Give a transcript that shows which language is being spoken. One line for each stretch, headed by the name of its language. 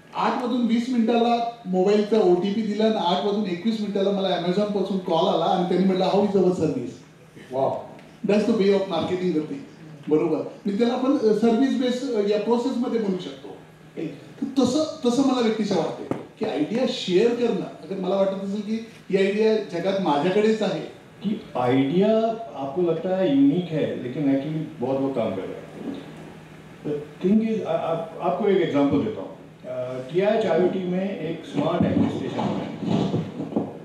Marathi: 8 वाजून 20 मिनिटाला मोबाईलचा OTP दिला, आणि 8 वाजून 21 मिनिटाला मला Amazon पासून कॉल आला, आणि त्यांनी म्हटलं
English: How is our service. Wow, that's the way of marketing
Marathi: करते. बरोबर. मी त्याला आपण सर्व्हिस बेस या प्रोसेसमध्ये बोलू शकतो. तसं मला व्यक्तीचं वाटते की आयडिया शेअर करणं. अगर मला वाटत असेल की ही आयडिया जगात माझ्याकडेच आहे,
Hindi: कि आइडिया आपको लगता है यूनिक है, लेकिन एक्चुअली बहुत वो काम कर रहा है.
English: the thing is,
Hindi: आपको एक एग्जांपल देता हूँ. TIH IoT में एक स्मार्ट एप्लीकेशन है.